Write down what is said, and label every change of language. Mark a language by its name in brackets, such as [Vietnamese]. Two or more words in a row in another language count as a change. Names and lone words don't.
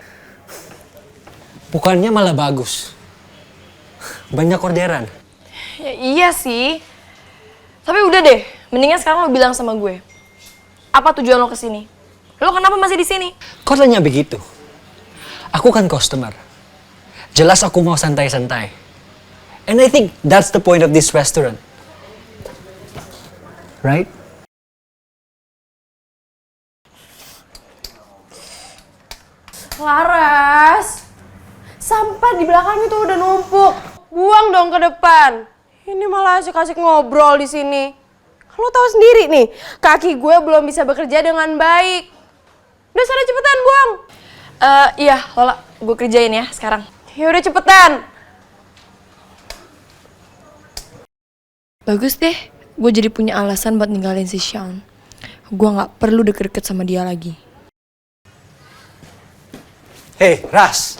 [Indonesian] Bukannya malah bagus. Banyak orderan. Ya iya sih. Tapi udah deh, mendingan sekarang lo bilang sama gue. Apa tujuan lo kesini? Lo kenapa masih di sini? Kok tanya begitu? Aku kan customer. Jelas aku mau santai-santai. [English] And I think that's the point of this restaurant. Right? [Indonesian] Laras, sampah di belakang itu udah numpuk. Buang dong ke depan. Ini malah asik-asik ngobrol di sini. Lo tahu sendiri nih, kaki gue belum bisa bekerja dengan baik. Udah sana cepetan buang. Iya, Lola, gue kerjain ya sekarang. Ya udah cepetan. Bagus deh, gue jadi punya alasan buat ninggalin si Sean. Gue nggak perlu deket-deket sama dia lagi. Hey, Ras.